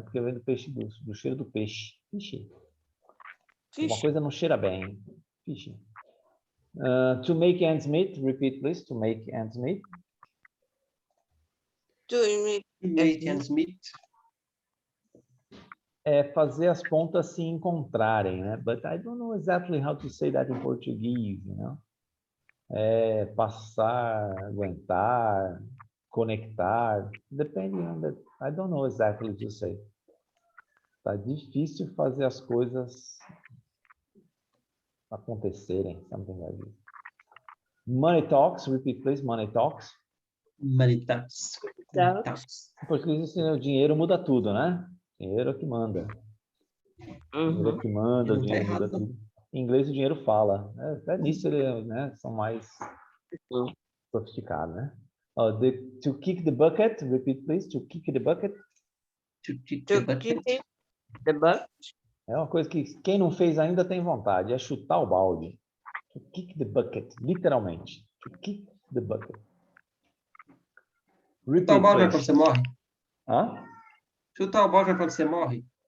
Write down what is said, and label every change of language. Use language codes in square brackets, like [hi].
[pt] Porque vem do peixe, do cheiro do peixe. Fishy. Uma coisa não cheira bem. [en] Fishy. To make ends meet. Repeat, please. To make ends meet. To make ends meet. [pt] É fazer as pontas se encontrarem, né? [en] But I don't know exactly how to say that in Portuguese, you know? [pt] É passar, aguentar, conectar, [en] depending on the... I don't know exactly to say. [pt] Tá difícil fazer as coisas acontecerem, [en] something like this. Money talks, repeat please, money talks. Money talks. Money talks. [pt] Em português, o dinheiro muda tudo, né? Dinheiro é que manda. Dinheiro é que manda, o dinheiro muda tudo. Em inglês, o dinheiro fala. Até nisso, eles, né, são mais sofisticados, né? [en] To kick the bucket, repeat please, to kick the bucket. To kick the bucket. The bucket. [pt] É uma coisa que quem não fez ainda tem vontade, é chutar o balde. [en] To kick the bucket, literalmente. To kick the bucket. [pt] Chutar o balde é quando você morre? Hã? Chutar o balde é quando você morre?